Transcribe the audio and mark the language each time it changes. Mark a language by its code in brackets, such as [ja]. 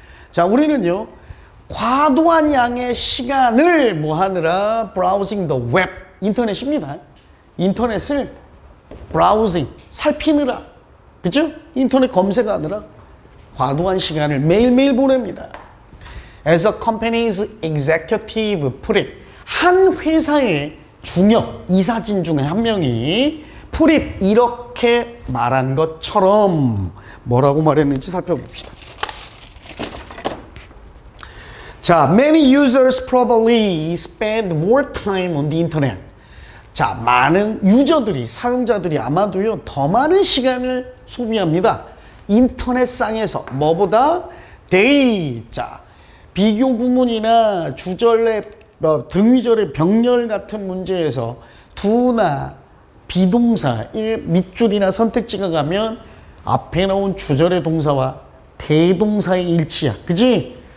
[ko] 자, 우리는요, 과도한 양의 시간을 뭐 하느라 [en] browsing the web, [ko] 인터넷입니다. 인터넷을 browsing, 살피느라. 그죠? 인터넷 검색하느라 과도한 시간을 매일매일 보냅니다. [en] As a company's executive put it. [ko] 한 회사의 중역, 이사진 중에 한 명이 [en] put it [ko] 이렇게 말한 것처럼 뭐라고 말했는지 살펴봅시다. [en] 자, many users probably spend more time on the internet. [ko] 자, 많은 유저들이, 사용자들이 아마도요, 더 많은 시간을 소비합니다. 인터넷상에서 뭐보다 they. 자, 비교 구문이나 주절의 등위절의 병렬 같은 문제에서 do나 비동사, 밑줄이나 선택지가 가면 앞에 나온 주절의 동사와 대동사의 일치야. 그지?